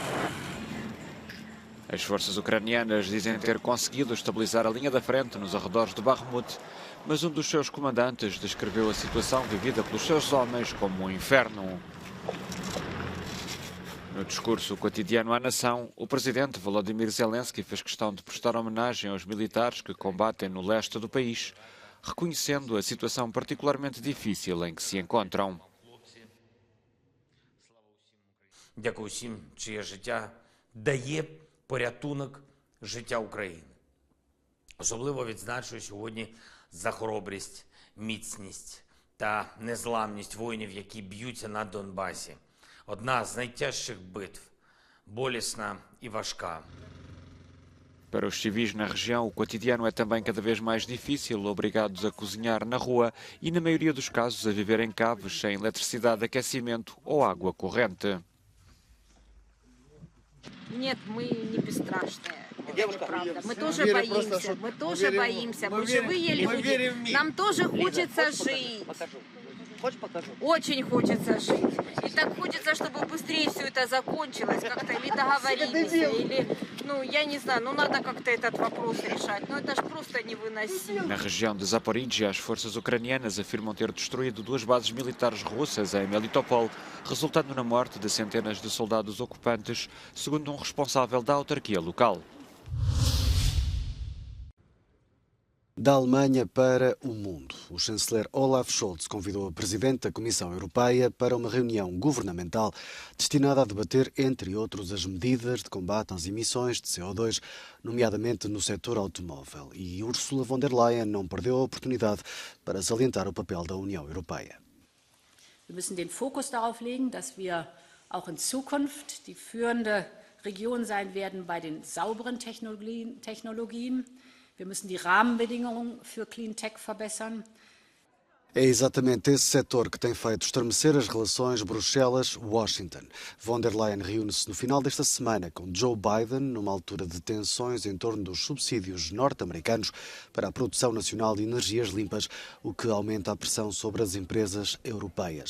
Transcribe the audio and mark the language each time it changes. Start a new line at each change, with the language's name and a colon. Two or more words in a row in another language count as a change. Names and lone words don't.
Portuguese: As forças ucranianas dizem ter conseguido estabilizar a linha da frente nos arredores de Bakhmut, mas um dos seus comandantes descreveu a situação vivida pelos seus homens como um inferno. No discurso cotidiano à nação, o presidente Volodymyr Zelensky fez questão de prestar homenagem aos militares que combatem no leste do país, reconhecendo a situação particularmente difícil em que se encontram.
Ukrainian: Дякую всім, чиє життя дає порятунок життя України. Особливо відзначую сьогодні за хоробрість, міцність та незламність воїнів, які б'ються на Донбасі. Одна з найтяжчих битв, болісна і важка.
Portuguese: Para os civis na região, o cotidiano é também cada vez mais difícil, obrigados a cozinhar na rua e, na maioria dos casos, a viver em caves sem eletricidade, aquecimento ou água corrente.
Russian: Нет, мы не бесстрашные. Девушка, мы тоже боимся, мы живые люди, нам тоже хочется жить. Очень хочется жить. И так хочется, чтобы быстрее все это закончилось, как-то или договорились, или, я не знаю, надо как-то этот вопрос решать. Это ж просто невыносимо.
Portuguese: Na região de Zaporizhia, as forças ucranianas afirmam ter destruído 2 bases militares russas em Melitopol, resultando na morte de centenas de soldados ocupantes, segundo um responsável da autarquia local. Da Alemanha para o mundo. O chanceler Olaf Scholz convidou a presidente da Comissão Europeia para uma reunião governamental destinada a debater, entre outros, as medidas de combate às emissões de CO2, nomeadamente no setor automóvel. E Ursula von der Leyen não perdeu a oportunidade para salientar o papel da União Europeia.
German: Wir müssen den Fokus darauf legen, dass wir auch in Zukunft die führende Region sein werden bei den sauberen Technologien. Wir müssen die Rahmenbedingungen für
English: Clean Tech
German: verbessern.
Portuguese: É exatamente esse setor que tem feito estremecer as relações Bruxelas-Washington. Von der Leyen reúne-se no final desta semana com Joe Biden, numa altura de tensões em torno dos subsídios norte-americanos para a produção nacional de energias limpas, o que aumenta a pressão sobre as empresas europeias.